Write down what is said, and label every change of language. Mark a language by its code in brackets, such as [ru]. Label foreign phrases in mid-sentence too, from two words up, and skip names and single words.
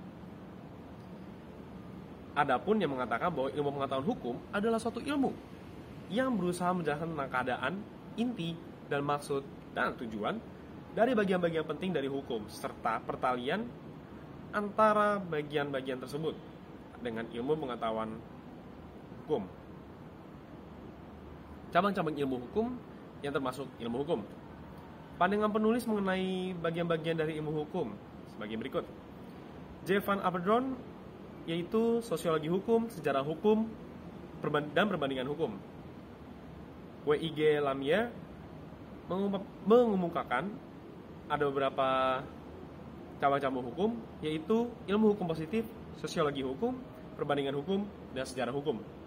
[id] Adapun yang mengatakan bahwa ilmu pengetahuan hukum adalah suatu ilmu yang berusaha menjelaskan tentang keadaan, inti, dan maksud dan tujuan dari bagian-bagian penting dari hukum serta pertalian antara bagian-bagian tersebut dengan ilmu pengetahuan hukum. Cabang-cabang ilmu hukum yang termasuk ilmu hukum. Pandangan penulis mengenai bagian-bagian dari ilmu hukum sebagai berikut. J. Van Apeldoorn, yaitu sosiologi hukum, sejarah hukum, dan perbandingan hukum. W.I.G. Lamier mengemukakan ada beberapa cabang-cabang hukum, yaitu ilmu hukum positif, sosiologi hukum, perbandingan hukum, dan sejarah hukum.